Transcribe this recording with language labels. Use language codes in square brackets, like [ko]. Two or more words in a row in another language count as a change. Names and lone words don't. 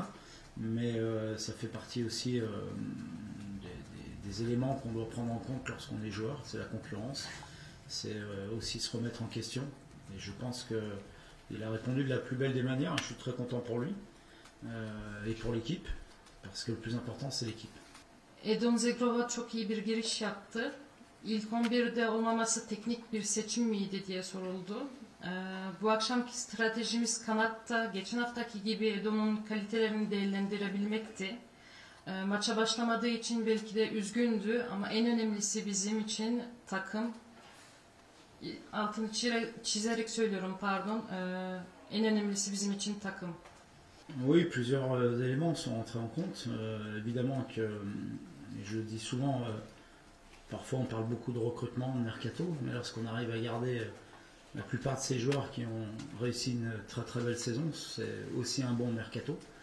[fr] Mais ça fait partie aussi des éléments qu'on doit prendre en compte lorsqu'on est joueur. C'est la concurrence, c'est aussi se remettre en question. Et je pense qu'il a répondu de la plus belle des manières. Je suis très content pour lui et pour l'équipe, parce que le plus important c'est l'équipe. [tr] Edon Zegrova çok iyi bir giriş yaptı. İlk 11'de olmaması teknik bir seçim miydi diye soruldu. Bu akşamki stratejimiz kanatta geçen haftaki gibi Edon'un kalitelerini değerlendirebilmekti. Maça başlamadığı için belki de üzgündü ama en önemlisi bizim için takım. Altını çizerek söylüyorum, pardon. En önemlisi bizim için takım. [fr] Oui, plusieurs éléments sont entrés en compte. Évidemment que, je dis souvent, parfois on parle beaucoup de recrutement, de mercato, mais lorsqu'on arrive à garder la plupart de ces joueurs qui ont réussi une très très belle saison, c'est aussi un bon mercato.